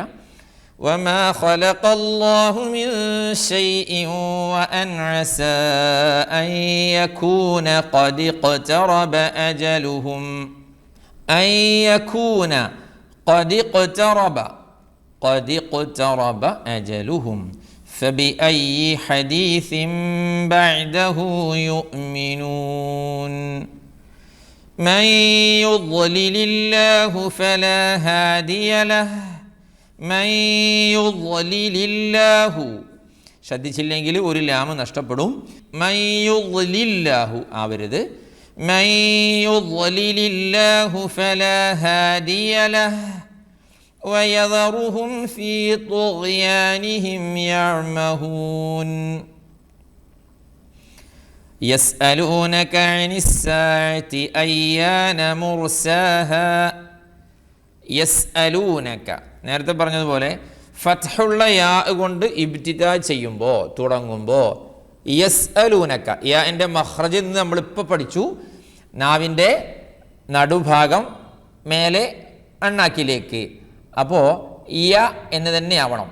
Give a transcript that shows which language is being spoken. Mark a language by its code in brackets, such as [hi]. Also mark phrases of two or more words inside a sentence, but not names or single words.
[ar] وما خلق الله من شيء وأن عسى أن يكون قد اقترب أجلهم, أن يكون قد اقترب أجلهم فبأي حديث بعده يؤمنون. من يضلل الله فلا هادي له من يضلل الله, [ml] ശ്രദ്ധിച്ചില്ലെങ്കിൽ ഒരു ലാമ് നഷ്ടപ്പെടും. [ar] من يضلل الله [ml] ആവരുത്. [ar] من يضلل الله فلا هادي له ويذرهم في طغيانهم يعمهون. يسألونك عن الساعة أيان مرساها. [ml] يسألونك നേരത്തെ പറഞ്ഞതുപോലെ ഫത്ഹുള്ള യാ കൊണ്ട് ഇബ്തിദാ ചെയ്യുമ്പോൾ തുടങ്ങുമ്പോൾ യസ്അലൂനക, യാന്റെ മഖ്റജിൽ നിന്ന് നമ്മളിപ്പോൾ പഠിച്ചു, നാവിൻ്റെ നടുഭാഗം മേലെ അണ്ണാക്കിലേക്ക്. അപ്പോൾ യ എന്ന് തന്നെ ആവണം.